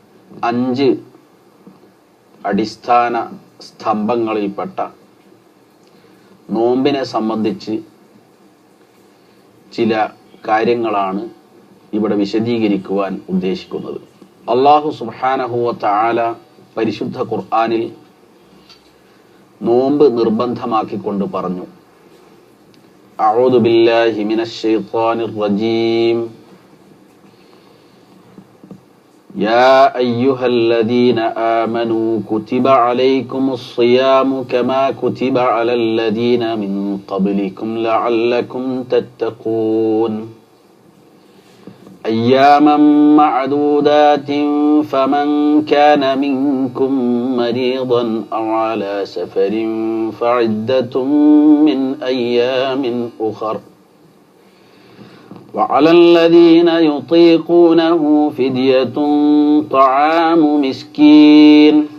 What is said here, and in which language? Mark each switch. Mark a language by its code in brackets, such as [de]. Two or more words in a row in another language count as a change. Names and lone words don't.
[ml] 5 അടിസ്ഥാന സ്തംഭങ്ങളിൽപ്പെട്ട നോമ്പിനെ സംബന്ധിച്ച് ചില കാര്യങ്ങളാണ് ഇവിടെ വിശദീകരിക്കുവാൻ ഉദ്ദേശിക്കുന്നത്. [ar] الله سبحانه وتعالى [ml] പരിശുദ്ധ ഖുർആനിൽ നോമ്പ് നിർബന്ധമാക്കിക്കൊണ്ട് പറഞ്ഞു, [ar] أعوذ بالله من الشيطان الرجيم يا أيها الذين آمنوا كتب عليكم الصيام كما كتب على الذين من قبلكم لعلكم تتقون أياما معدودات فمن كان منكم مريضا أو على سفر فعدة من أيام أخر وعلى الذين يطيقونه فدية طعام مسكين